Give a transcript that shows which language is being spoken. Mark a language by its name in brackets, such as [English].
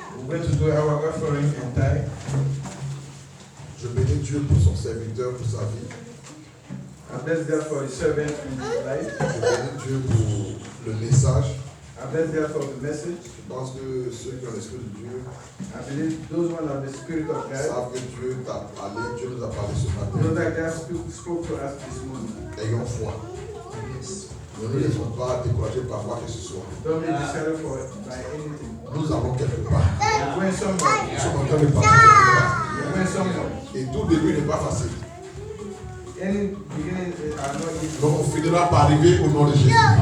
[English] going to do our offering and tithe. [French] Je bénis Dieu pour son serviteur, pour sa vie. [English] I bless God for His servant in his life. [French] Je bénis Dieu pour le message. [English] I bless God for the message. [French] Je pense que ceux qui ont l'Esprit de Dieu [English] I believe those who have the Spirit of God, [French] savent que Dieu t'a parlé, Dieu nous a parlé ce [English] know [French] matin. [English] that God spoke to us this morning. [French] Ayons foi. Ne nous laissons pas décourager par quoi que ce soit. [English] Don't be discouraged by anything. [French] Nous allons quelque part. [English] We're going somewhere. [French] Nous sommes en train de partir quelque part. [English] We're going somewhere. [French] Et tout début n'est pas facile. [English] Any beginning are not easy. [French] Donc on finira par arriver au nom de Jésus.